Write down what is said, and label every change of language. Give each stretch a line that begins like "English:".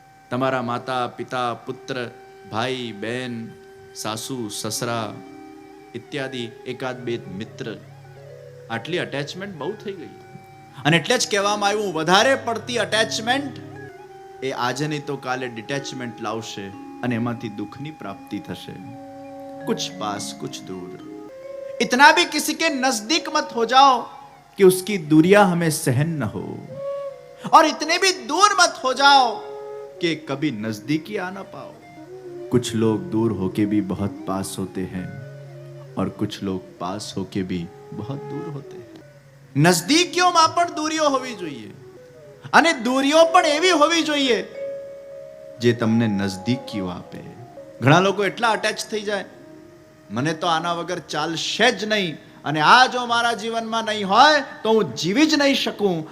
Gujarati: તમારા માતા પિતા પુત્ર ભાઈ બહેન સાસુ સસરા ઇત્યાદિ એકાદ બે મિત્ર, આટલી અટેચમેન્ટ બહુ થઈ ગઈ. અને એટલે જ કહેવામાં આવ્યું વધારે પડતી અટેચમેન્ટ એ આજે નહીં તો કાલે ડિટેચમેન્ટ લાવશે અને એમાંથી દુઃખની પ્રાપ્તિ થશે.
Hindi: कुछ पास कुछ दूर, इतना भी किसी के नजदीक मत हो जाओ कि उसकी दूरियां हमें सहन न हो, और इतने भी दूर मत हो जाओ कि कभी नजदीकी आ ना पाओ. कुछ लोग दूर होके भी बहुत पास होते हैं और कुछ लोग पास होके भी बहुत दूर होते हैं.
Gujarati: નજદીકીઓમાં પણ દૂરીઓ હોવી જોઈએ અને દૂરીઓ પણ એવી હોવી જોઈએ જે તમને નજદીકીઓ આપે. ઘણા લોકો એટલા અટેચ થઈ જાય, મને તો આના વગર ચાલશે જ નહીં, અને આ જો મારા જીવનમાં નહીં હોય તો હું જીવી જ નહીં શકું.